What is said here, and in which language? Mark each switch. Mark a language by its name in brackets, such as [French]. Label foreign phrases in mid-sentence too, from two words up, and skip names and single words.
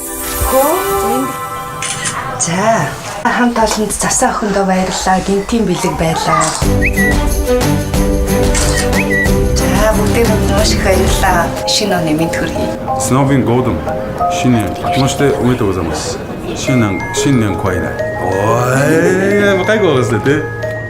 [Mongolian] За хамт олонд засаа охиндоо баярлалаа. Гинтийн бэлэг байлаа. За бүгдээ маш их баярлалаа. Шинэ оны мэд хүргэе. [Russian] С Новым годом. Потому что мы это возомнили. [Mongolian] Шинэн квайна. [Russian] Ой, какой голос ты?